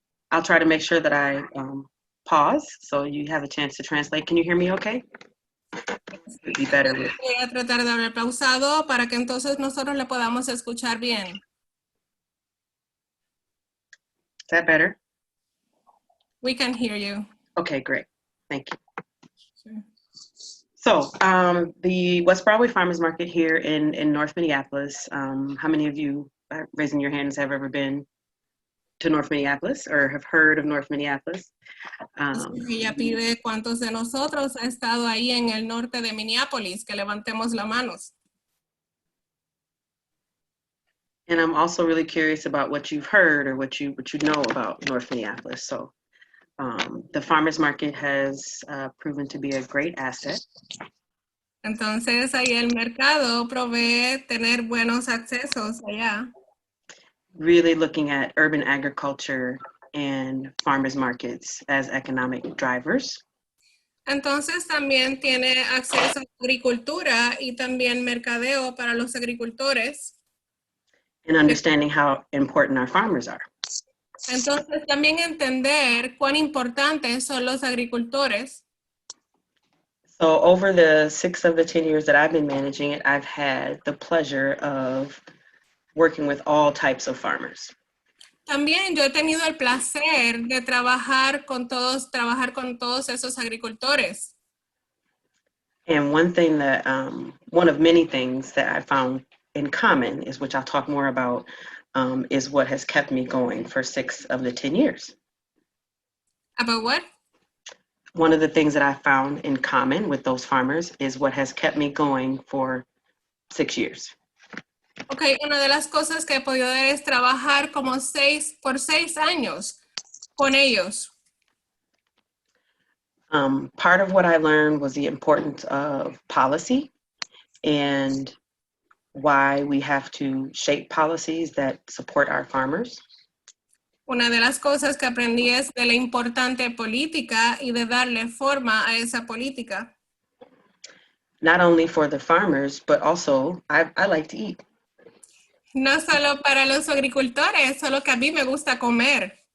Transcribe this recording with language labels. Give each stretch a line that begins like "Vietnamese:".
English: I'll try to make sure that I pause so you have a chance to translate. Can you hear me okay? It'd be better with...
Spanish: Voy a tratar de haber pausado para que entonces nosotros le podamos escuchar bien.
English: Is that better? We can hear you. Okay, great. Thank you. Sure. So, the West Broadway Farmers Market here in North Minneapolis, how many of you, raising your hands, have ever been to North Minneapolis or have heard of North Minneapolis?
Spanish: Ella pide cuántos de nosotros ha estado ahí en el norte de Minneapolis, que levantemos las manos.
English: And I'm also really curious about what you've heard or what you know about North Minneapolis. So, the farmers market has proven to be a great asset.
Spanish: Entonces, ahí el mercado provee tener buenos accesos allá.
English: Really looking at urban agriculture and farmers markets as economic drivers.
Spanish: Entonces, también tiene acceso a agricultura y también mercadeo para los agricultores.
English: And understanding how important our farmers are.
Spanish: Entonces, también entender cuán importantes son los agricultores.
English: So over the 6 of the 10 years that I've been managing it, I've had the pleasure of working with all types of farmers.
Spanish: También yo he tenido el placer de trabajar con todos esos agricultores.
English: And one thing that, one of many things that I found in common is, which I'll talk more about, is what has kept me going for 6 of the 10 years. About what? One of the things that I found in common with those farmers is what has kept me going for 6 years.
Spanish: Okay, una de las cosas que he podido es trabajar como por 6 años con ellos.
English: Part of what I learned was the importance of policy and why we have to shape policies that support our farmers.
Spanish: Una de las cosas que aprendí es de la importante política y de darle forma a esa política.
English: Not only for the farmers, but also I like to eat.
Spanish: No solo para los agricultores, solo que a mí me gusta comer.